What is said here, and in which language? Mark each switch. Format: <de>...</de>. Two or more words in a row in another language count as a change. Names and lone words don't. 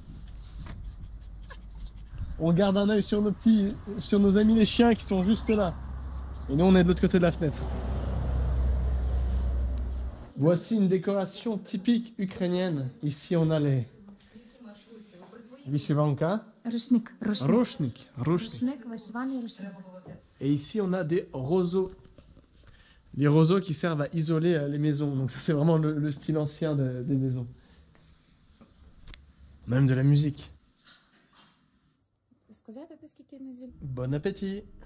<fr>On garde un œil sur nos amis les chiens qui sont juste là. Et nous on est de l'autre côté de la fenêtre. Voici une décoration typique ukrainienne. Ici on a les Vyshyvanka.</fr> <uk>Рушник.</uk> <fr>Rushnik.</fr> <uk>Рушник, вишиваний рушник.</uk> <fr>Et ici on a des roseaux. Les roseaux qui servent à isoler les maisons. Donc ça c'est vraiment le style ancien des maisons. Même de la musique. Bon appétit.</fr>